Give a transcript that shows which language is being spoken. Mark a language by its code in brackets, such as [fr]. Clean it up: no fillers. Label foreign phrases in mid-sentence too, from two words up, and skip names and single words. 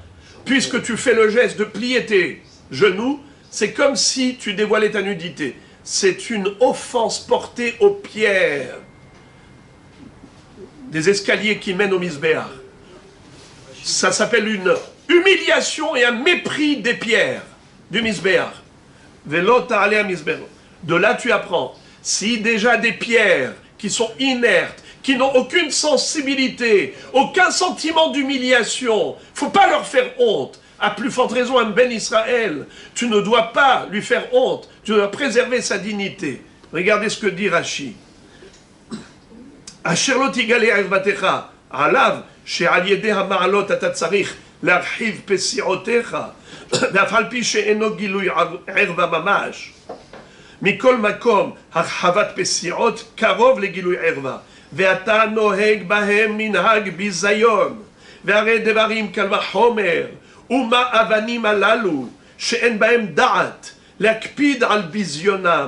[fr] Puisque tu fais le geste de plier tes genoux, c'est comme si tu dévoilais ta nudité. C'est une offense portée aux pierres des escaliers qui mènent au Mizbeach. Ça s'appelle une humiliation et un mépris des pierres du Mizbeach. [he] ולא תעלה על מזבח. [fr] De là tu apprends, si déjà des pierres qui sont inertes, qui n'ont aucune sensibilité, aucun sentiment d'humiliation, faut pas leur faire honte. À plus forte raison, un Ben Israël, tu ne dois pas lui faire honte, tu dois préserver sa dignité. Regardez ce que dit Rashi. [he] אשר לא תגלה ערותך, עליו, שעל ידי המעלות אתה צריך להרחיב פסיעותיך, ואף על פי שאינו גילוי ערווה ממש. מכל מקום, הרחבת פסיעות קרוב לגילוי ערווה, ואתה נוהג בהם מנהג ביזיון, והרי דברים קל וחומר, ומה אבנים הללו, שאין בהם דעת, להקפיד על ביזיונם.